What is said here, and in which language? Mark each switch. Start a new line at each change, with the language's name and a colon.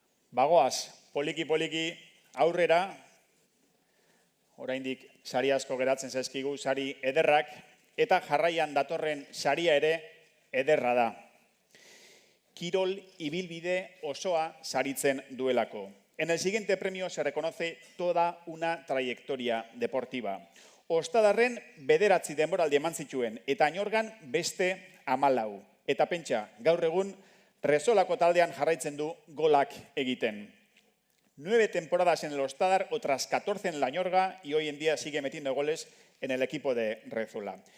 Basque: Bagoaz, poliki-poliki aurrera, oraindik sari asko geratzen zaizkigu, sari ederrak, eta jarraian datorren saria ere ederra da. Kirol ibilbide osoa saritzen duelako.
Spanish: En el siguiente premio se reconoce toda una trayectoria deportiva.
Basque: Ostadarren 9 denboraldi eman zituen, eta Añorgan beste 14. Eta pentsa, gaur egun, Resolako taldean jarraitzen du golak egiten.
Spanish: 9 temporadas en el Ostadar, otras 14 en la Añorga, y hoy en día sigue metiendo goles en el equipo de Rezola.